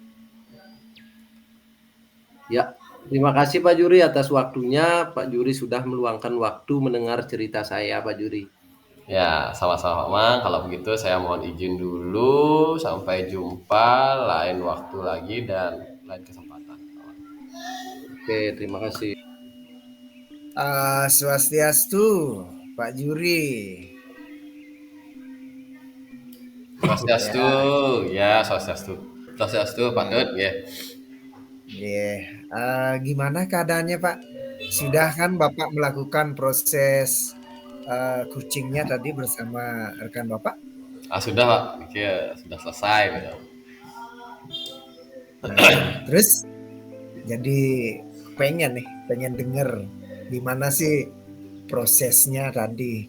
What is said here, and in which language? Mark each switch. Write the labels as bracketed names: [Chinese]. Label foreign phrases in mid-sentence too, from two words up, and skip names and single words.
[Indonesian] Ya, terima kasih Pak Juri atas waktunya. Pak Juri sudah meluangkan waktu mendengar cerita saya Pak Juri. Ya, sama-sama Pak Mang. Kalau begitu saya mohon izin dulu. Sampai jumpa lain waktu lagi dan lain kesempatan. Oke, terima kasih. Swastiastu, Pak Juri. Swastiastu, ya swastiastu. Swastiastu, Pak Dut, ya. Gimana keadaannya Pak? Sudah kan Bapak melakukan proses coachingnya tadi bersama rekan Bapak? Sudah Pak, ya, sudah selesai. Ya. Terus jadi pengen denger gimana sih prosesnya tadi.